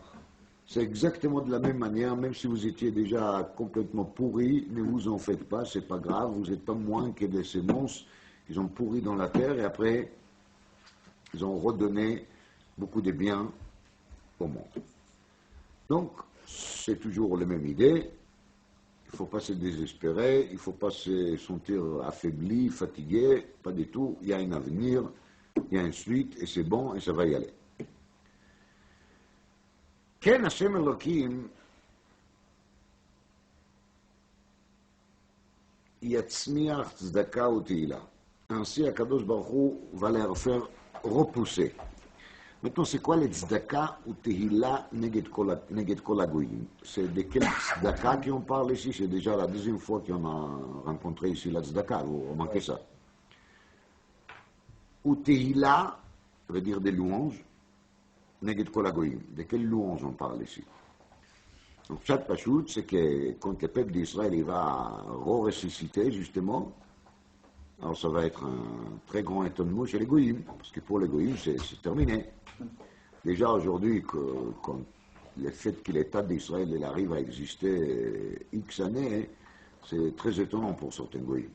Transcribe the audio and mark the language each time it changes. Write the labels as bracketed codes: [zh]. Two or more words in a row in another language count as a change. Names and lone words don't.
[fr] C'est exactement de la même manière, même si vous étiez déjà complètement pourri, ne vous en faites pas, c'est pas grave, vous n'êtes pas moins que des semences, ils ont pourri dans la terre et après, ils ont redonné beaucoup de biens au monde. Donc, c'est toujours la même idée. Il ne faut pas se désespérer, il ne faut pas se sentir affaibli, fatigué, pas du tout. Il y a un avenir, il y a une suite, et c'est bon, et ça va y aller. [he] כן, השם אלוקים יצמיח צדקה ותהילה. [fr] Ainsi, Akadosh Baruch Hu va les faire repousser. Maintenant, c'est quoi les [he] צדקה ותהילה נגד כל הגויים? [fr] C'est de quel tzedaka qu'on parle ici? C'est déjà la deuxième fois qu'on a rencontré ici la tzedaka, vous remarquez ça. [he] ותהילה [fr] veut dire des louanges, [he] נגד כל הגויים. [fr] De quelles louanges on parle ici? Donc, [he] פשט פשוט, [fr] c'est que quand le peuple d'Israël il va ressusciter, justement, alors ça va être un très grand étonnement chez les goyim, parce que pour les goyim, c'est terminé. Déjà aujourd'hui, quand le fait que l'État d'Israël il arrive à exister X années, c'est très étonnant pour certains goyim.